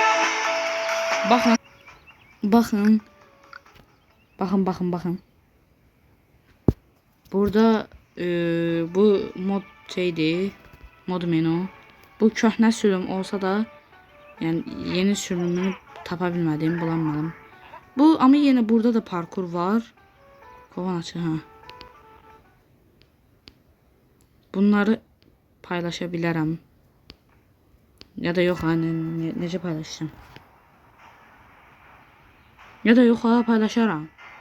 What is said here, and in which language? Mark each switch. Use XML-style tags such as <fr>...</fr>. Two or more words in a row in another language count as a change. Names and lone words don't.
<az>Baxın. Baxın. Baxın. Burada bu mod şeydir. Mod menü. Bu köhnə sürüm olsa da yani yeni sürümünü tapa bilmədim,</az> <tr>bulamadım. Bu ama yine burada da parkur var. Kovan açı ha. Bunları paylaşabilirim. Ya da yok ha</tr> <az>necə paylaşacağım.</az> <tr>Ya da yok ha paylaşaram.</tr>